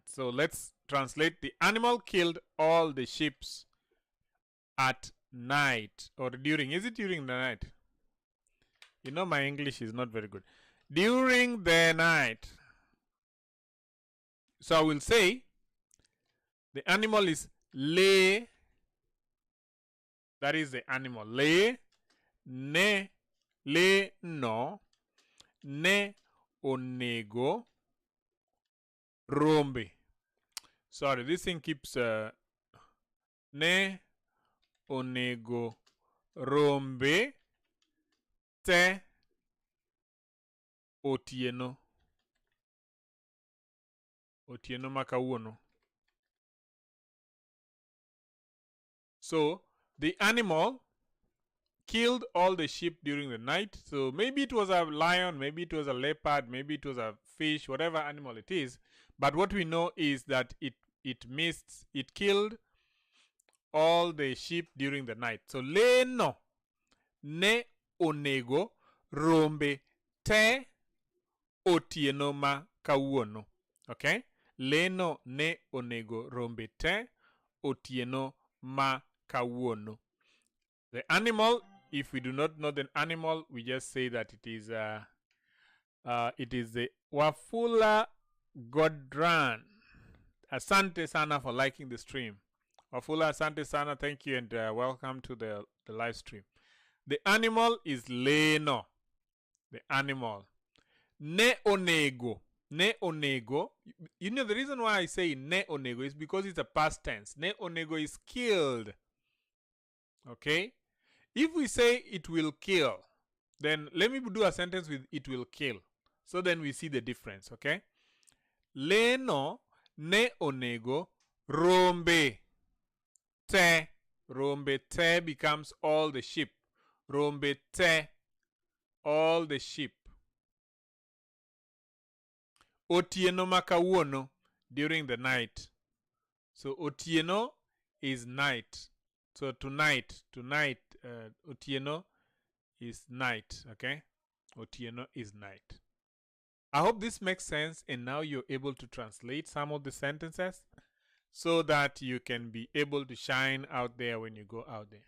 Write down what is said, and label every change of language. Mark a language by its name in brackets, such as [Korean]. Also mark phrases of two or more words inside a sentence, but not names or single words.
[English] So let's translate. The animal killed all the sheep at night or during. Is it during the night? You know my English is not very good. During the night. So I will say the animal is le. That is the animal. [Luo (Kenya and Tanzania)] Le, ne, le, no, ne, onego, rombe. [English] Sorry, this thing keeps [Luo (Kenya and Tanzania)] ne, onego, rombe, te, otieno. Otieno makawuono. [English] So the animal killed all the sheep during the night. So maybe it was a lion, maybe it was a leopard, maybe it was a fish, whatever animal it is. But what we know is that it killed all the sheep during the night. [Luo (Kenya and Tanzania)] So leno ne onego rombe te otieno ma kawuono. [English] Okay? [Luo (Kenya and Tanzania)] Leno ne onego rombe te otieno ma kawuono. [English] The animal, if we do not know the animal, we just say that it is the Wafula Godran. [Swahili] Asante sana [English] for liking the stream. [Swahili] Wafula, asante sana, [English] thank you, and welcome to the live stream. The animal is leno. The animal. [Luo (Kenya and Tanzania)] Ne onego. Ne onego. [English] You know the reason why I say [Luo (Kenya and Tanzania)] ne onego [English] is because it's a past tense. [Luo (Kenya and Tanzania)] Ne onego [English] is killed. Okay? If we say it will kill, then let me do a sentence with it will kill. So then we see the difference, okay? [Luo (Kenya and Tanzania)] Leno ne onego rombe te. Rombe te [English] becomes all the sheep. [Luo (Kenya and Tanzania)] Rombe te, [English] all the sheep. [Luo (Kenya and Tanzania)] Otieno makawuono, [English] during the night. So otieno is night. So tonight, otieno is night, okay? Otieno is night. I hope this makes sense, and now you're able to translate some of the sentences so that you can be able to shine out there when you go out there.